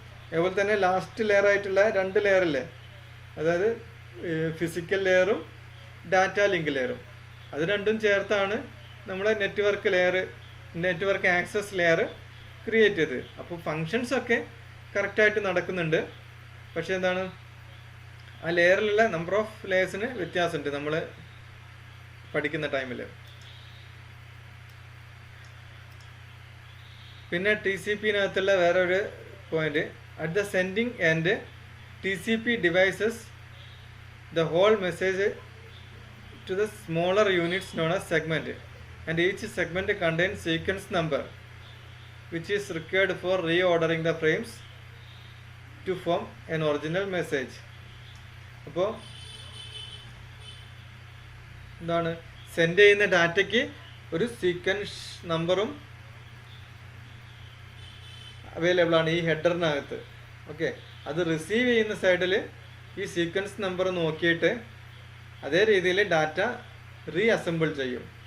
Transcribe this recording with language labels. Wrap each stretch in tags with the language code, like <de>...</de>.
<ml>അതുപോലെ തന്നെ last layer ആയിട്ടുള്ള 2 ലെയറില്ലേ, അതായത് ഫിസിക്കൽ ലെയറും ഡാറ്റ ലിങ്ക് ലെയറും, അത് രണ്ടും ചേർത്താണ് നമ്മളെ നെറ്റ്വർക്ക് ആക്സസ് ലെയർ ക്രിയേറ്റ് ചെയ്ത്. അപ്പോൾ ഫങ്ഷൻസ് ഒക്കെ കറക്റ്റായിട്ട് നടക്കുന്നുണ്ട്. പക്ഷെ എന്താണ്, ആ ലെയറിലുള്ള നമ്പർ ഓഫ് ലെയേഴ്സിന് വ്യത്യാസമുണ്ട് നമ്മൾ പഠിക്കുന്ന ടൈമിൽ. പിന്നെ TCP-നകത്തുള്ള വേറെ ഒരു point,</ml> <en>At the sending and TCP devices the whole message to the smaller units known as segment, and each segment contains sequence number which is required for reordering the frames to form an original message.</en> <ml>അപ്പോൾ എന്താണ്, send ചെയ്യുന്ന ഡാറ്റയ്ക്ക് ഒരു sequence നമ്പറും available ആണ് ഈ ഹെഡറിനകത്ത്. Okay, അത് receive ചെയ്യുന്ന സൈഡിൽ ഈ സീക്വൻസ് നമ്പർ നോക്കിയിട്ട് അതേ രീതിയിൽ ഡാറ്റ റീഅസംബിൾ ചെയ്യും.</ml>